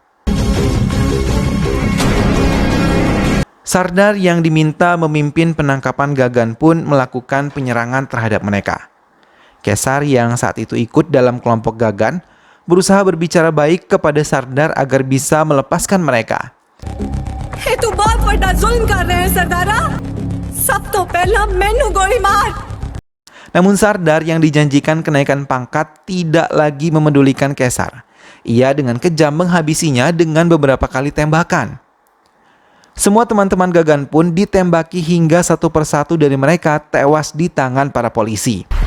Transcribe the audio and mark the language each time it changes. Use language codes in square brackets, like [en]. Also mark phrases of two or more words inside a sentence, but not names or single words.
[id] Sardar yang diminta memimpin penangkapan Gagan pun melakukan penyerangan terhadap mereka. Kaisar yang saat itu ikut dalam kelompok Gagan berusaha berbicara baik kepada Sardar agar bisa melepaskan mereka. [hi] itu बहुत बड़ा जुल्म कर रहे हैं सरदारा सब तो [pa] ਪਹਿਲਾਂ ਮੈਨੂੰ ਗੋਲੀ ਮਾਰ. [id] Namun Sardar yang dijanjikan kenaikan pangkat tidak lagi memedulikan Kaisar. Ia dengan kejam menghabisinya dengan beberapa kali tembakan. Semua teman-teman Gagan pun ditembaki hingga satu persatu dari mereka tewas di tangan para polisi.